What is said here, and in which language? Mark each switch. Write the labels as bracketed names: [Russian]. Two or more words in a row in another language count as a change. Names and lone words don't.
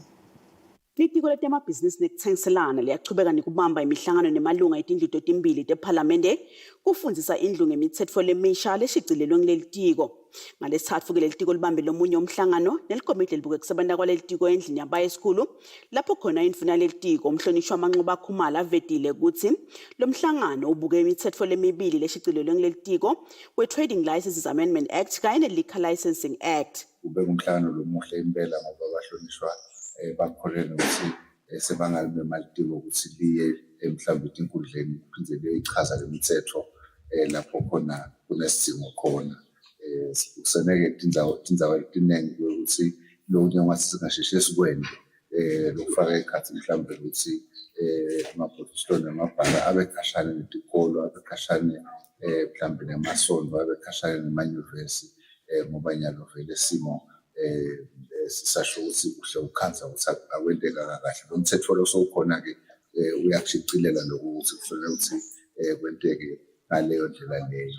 [Swati] Litiko letemabhizinisi nekuthengiselana liyachubeka nekubamba imihlangano nemalunga etindlu timbili tePhalamende kufundzisa indlu ngemithetho lemisha leshicilelwe kuleli tiko. Ngalesithathu ke leli tiko libambe lomunye umhlangano nelikomiti lelibuke kusebenta kwaleli tiko endlini yabayisikhulu lapho khona indvuna leli tiko umhlonishwa Manxoba Khumalo avedile ukuthi lo mhlangano ubuke imithetho lemibili leshicilelwe kuleli tiko we-Trading Licenses Amendment Act kanye ne-Liquor Licensing Act. Ube umhlangano lomuhle impela ngoba abahlonishwa bakholelwa ukuthi sebangabe bemalitiko ukuthi liye mhlawumbe inkundleni phindze liyichaza lemithetho lapho khona kunesidingo khona. Kuseneke tindzawo etiningi ukuthi lokunye ngasingasheshe sikwende lokufaka ekhathi mhlawumbe ukuthi amabhokisi namabhala abekhashane netikolo abekhashane mhlawumbe nemasonto abekhashane nemanyuvesi ngoba nyalo vele simo sisasho ukuthi uhle ukhanza ukuthi akwenteka kahle lo mthetho lo sowukhona ke uyakushicilela lokuthi kufanele ukuthi kwenteke ngaleyo ndlela leyo.